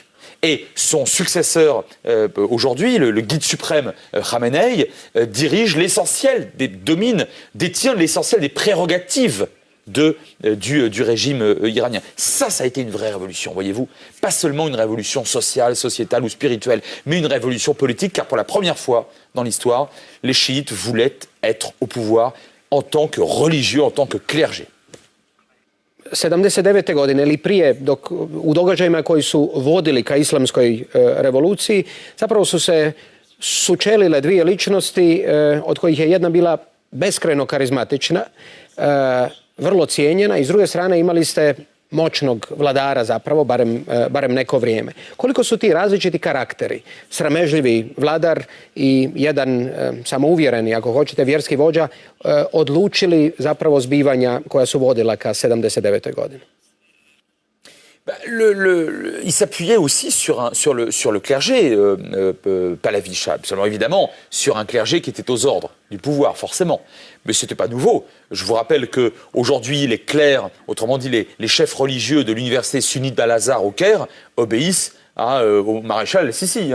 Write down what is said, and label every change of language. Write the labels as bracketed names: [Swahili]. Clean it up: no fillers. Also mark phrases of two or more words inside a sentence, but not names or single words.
[French] Et son successeur, aujourd'hui, le guide suprême Khamenei, dirige l'essentiel, détient l'essentiel des prérogatives du régime iranien. Ça a été une vraie révolution, voyez-vous. Pas seulement une révolution sociale, sociétale ou spirituelle, mais une révolution politique, car pour la première fois dans l'histoire, les chiites voulaient être au pouvoir en tant que religieux, en tant que clergé. [Croatian] 79. godine ili prije, u događajima koji su vodili ka islamskoj revoluciji, zapravo su se sučelile dvije ličnosti, od kojih je jedna bila beskrajno karizmatična, vrlo cijenjena, i s druge strane imali ste moćnog vladara zapravo, barem neko vrijeme. Koliko su ti različiti karakteri, sramežljivi vladar i jedan samouvjereni, ako hoćete, vjerski vođa, odlučili zapravo zbivanja koja su vodila ka 79. godini? [French] Il s'appuyait aussi sur le clergé pahlavi, absolument évidemment, sur un clergé qui était aux ordres du pouvoir, forcément. Mais ce n'était pas nouveau. Je vous rappelle qu'aujourd'hui, les clercs, autrement dit les chefs religieux de l'université sunnite d'Al-Azhar au Caire, obéissent au maréchal Sissi.